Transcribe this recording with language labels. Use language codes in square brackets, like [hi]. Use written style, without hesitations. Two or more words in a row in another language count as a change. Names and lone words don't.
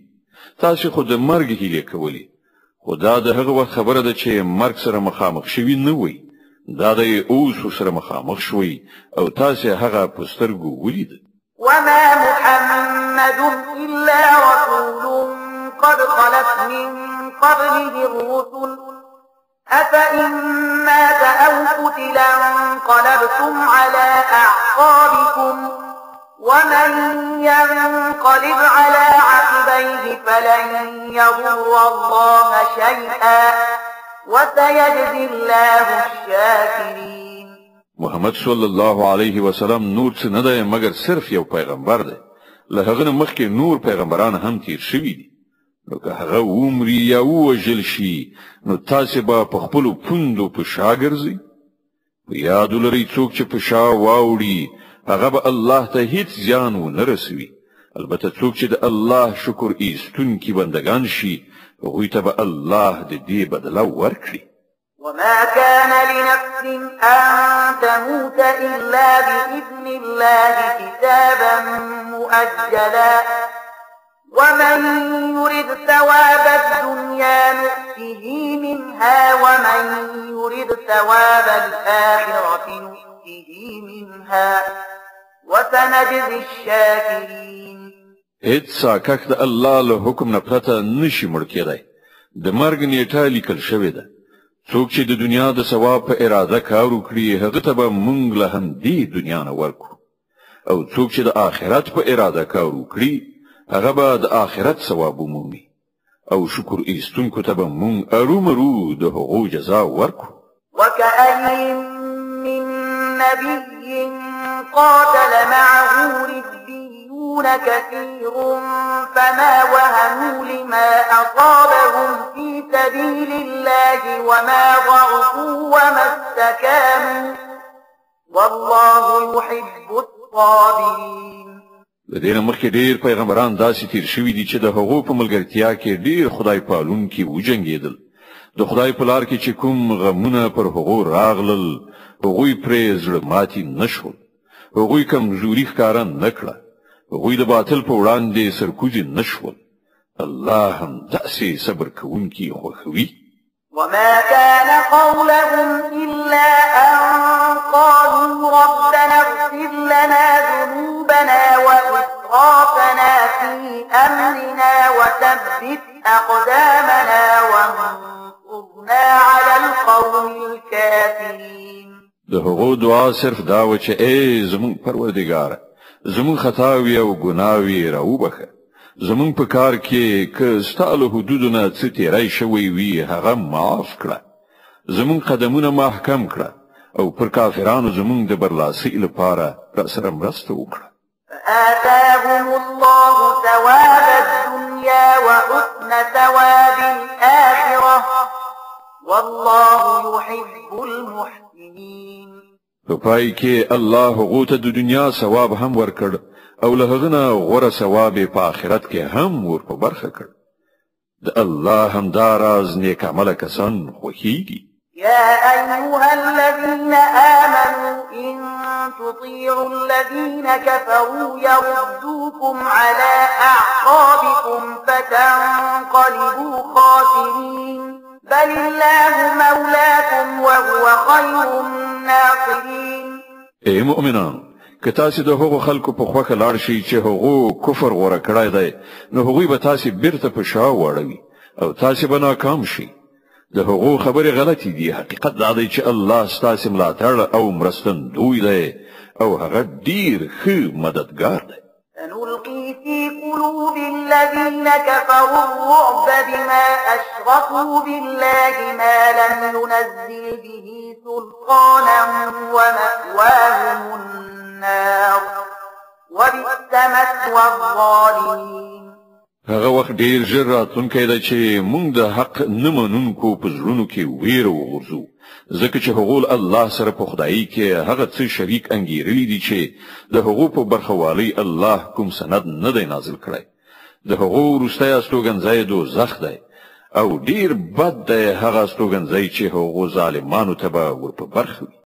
[ps] تاسې خو د مرګ هیلې کولې خو دا د هغه وخت خبره ده چې مرګ سره مخامخ شوي نه وئ. دا د اوس سره مخامخ شوئ او تاسې هغه په سترګو ولید. [ar] وما محمد إلا رسول قد خلت من قبله الرسل أفإن مات أو قتل انقلبتم على أعقابكم ومن ينقلب على عقبيه فلن يضر الله شيئا وسيجزي الله الشاكرين. [ps] محمد [ar] صلی الله علیه وسلم [ps] نور څه نه دی مګر صرف یو پیغمبر دی. له هغه نه مخکې نور پیغمبران هم تیر شوي دي. نو که هغه ومري یا ووژل شي نو تاسې به په خپلو پوندو په شا ګرځئ. یاد لري څوک چې په شا واوړي هغه به الله ته هیڅ زیان ونه رسوي البته څوک چې د الله شکر ایستونکي بندگان شي هغوی ته به الله د دې بدله ورکړي [ar] وما كان لنفس أن تموت إلا بإذن الله كتابا مؤجلا ومن يرد ثواب الدنيا نؤته منها ومن يرد ثواب الآخرة نؤته منها وسنجزي الشاكرين [ps] هیڅ ساکک د الله له حکم نه پرته نشي مړ کېدای د مرګ نیټه لیکل شوې ده څوک چې د دنیا د ثواب په اراده کار وکړي هغه ته به مونږ له همدې دنیا نه ورکو او څوک چې د آخرت په اراده کار وکړي هغه به د آخرت ثواب ومومي او شکر ایستونکو ته به مونږ ارومرو د هغو جزا ورکو [ar] وكأين من نبي قاتل معه ربيون كثير فما وهنوا لما أصابهم في سبيل الله وما ضعفوا وما استكانوا والله يحب الصابرين [ps] د دې مخکې ډېر پیغمبران داسې تیر شوي دي چې د هغو په ملګرتیا کې ډېر خدای پالونکي وجنګېدل د خدای په لار کې چې کوم غمونه پر هغو راغلل هغوی پرې زړه ماتي نشول هغوی کمزوري ښکاره نه کړه هغوی د باطل په وړاندې سرکوزي نشول الله هم داسې صبر کوونکي خوښوي [ar] وما كان قولهم إلا أن قالوا ربنا اغفر لنا ذنوبنا وإسرافنا في أمرنا وثبت أقدامنا وانصرنا على القوم الكافرين [ps] د هغو دعا صرف دا و چې ای زمون پروردګار زمون خطاوي او ګناوي راوبخه زمون په کار کې که ستاله حدودونه څه تیرای شوی وي هغه معاف کړه زمون قدمونه محکم کړه او پر کافرانو زمون د برلاسي لپاره را سره مرسته وکړه [ar] فآتاهم الله ثواب الدنيا وحسن ثواب الآخرة والله يحب المحسنين [ps] په پای کې الله غوته د دنیا ثواب هم ورکړ او له هغه غوره ثواب په آخرت کې هم ور په برخه کړ د الله هم داراز نیک عمل کسان خوښيږي [ar] يا أيها الذين آمنوا إن تطيعوا الذين كفروا يردوكم على أعقابكم فتنقلبوا خاسرين بل الله مولاكم وهو خير الناصرين [ps] اے مؤمنان که تاسو د هغو خلکو په خوخه لاړ شي چې هغو کفر غوړه کړای دی نو هغوی به تاسو بیرته په شا وړوي او تاسو به ناکام شي د هغو خبرې غلطي دي حقیقت دا دی چې الله ستاسو ملاتړ او مرستندوی دی او هغه ډیر ښه مددگار دی [ar] سنلقي في قلوب الذين كفروا الرعب بما أشركوا بالله ما لم ينزل به سلطانا ومأواهم النار وبئس مثوى الظالمين [ps] هغه وخت ډیر ژر راتلونکی دی چې موږ د حق نه منونکو په زړونو کې ویره وغورځو ځکه چې هغه الله سره په خدایي کې هغه څه شریک انګیرلي دي چې د هغه په برخوالي الله کوم سند نه دی نازل کړی د هغه وروستی استوګنځای دوزخ دی او ډیر بد دی هغه استوګنځای چې هغه ظالمانو ته به ور په برخه